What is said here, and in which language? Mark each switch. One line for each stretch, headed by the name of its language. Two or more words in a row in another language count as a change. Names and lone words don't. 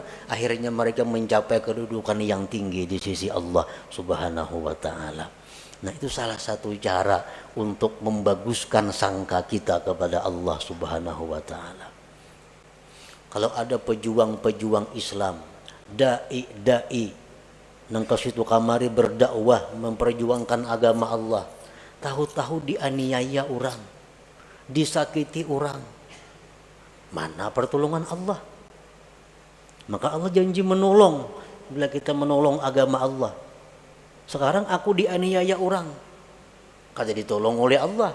Indonesian: Akhirnya mereka mencapai kedudukan yang tinggi di sisi Allah
Arabic: سبحانه وتعالى.
Indonesian: Nah, itu salah satu cara untuk membaguskan sangka kita kepada Allah
Arabic: سبحانه وتعالى.
Indonesian: Kalau ada pejuang-pejuang Islam, dai-dai
Banjar: nang kasitu kamari
Indonesian: berdakwah memperjuangkan agama Allah, tahu-tahu dianiaya orang, disakiti orang, mana pertolongan Allah? Maka Allah janji menolong bila kita menolong agama Allah. Sekarang aku dianiaya orang, kada ditolong oleh Allah.